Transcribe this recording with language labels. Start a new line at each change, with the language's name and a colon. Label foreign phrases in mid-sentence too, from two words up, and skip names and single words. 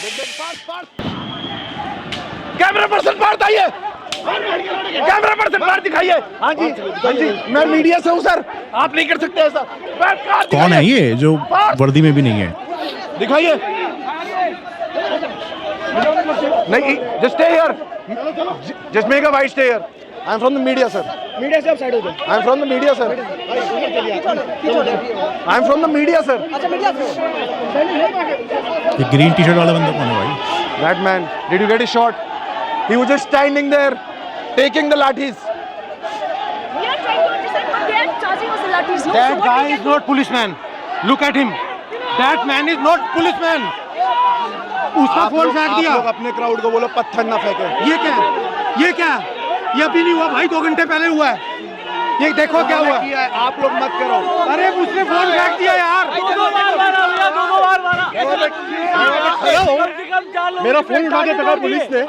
Hindi: कैमरा पर्सन बाहर आइए, कैमरा पर्सन बाहर दिखाइए। हाँ जी, हाँ जी, मैं मीडिया से हूँ सर, आप नहीं कर सकते ऐसा। कौन है ये जो वर्दी में भी नहीं है? दिखाइए। नहीं,
English: just stay here. Just make a white stay here. I am from the media, sir.
Hindi: मीडिया से आप साइड हो जाओ।
English: I am from the media, sir. I am from the media, sir.
Hindi: अच्छा मीडिया से ये ग्रीन टी शर्ट वाला बंदा कौन है भाई?
English: That man, did you get his shot? He was just standing there, taking the lathis. We are trying to understand what they are charging us the lathis. No, That guy is not policeman. Look at him. That man is not policeman.
Hindi: उसका फोन फेंक दिया। आप लोग अपने क्राउड को बोलो पत्थर ना फेंके। ये क्या? ये क्या? ये अभी नहीं हुआ भाई, 2 घंटे पहले हुआ है। ये देखो क्या हुआ। आप लोग मत करो। अरे उसने फोन फेंक दिया यार। मेरा फोन उठा के पकड़ा पुलिस ने।